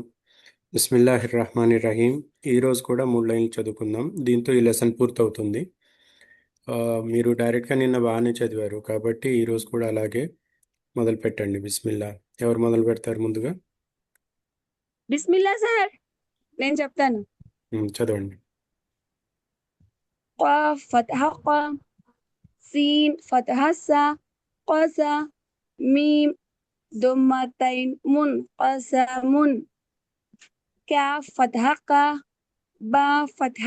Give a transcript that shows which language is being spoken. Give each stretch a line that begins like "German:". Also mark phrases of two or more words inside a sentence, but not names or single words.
Arabic: بسم الله الرحمن الرحيم.
Telugu: ఈరోజు కూడా 3 లైన్లు చదువుకుందాం. దీంతో ఈ లెసన్ పూర్తవుతుంది. ఆ, మీరు డైరెక్ట్గా నిన్న బాగానే చదివారు కాబట్టి ఈరోజు కూడా అలాగే మొదలు పెట్టండి. బిస్మిల్లా. ఎవరు మొదలు పెడతారు ముందుగా? బిస్మిల్లా సార్, నేను చెప్తాను. చదవండి.
Arabic: قاف فتحة قا، سين فتحة سا، قاسا، ميم ضمتين من قسم، كاف فتحة قا، با فتحة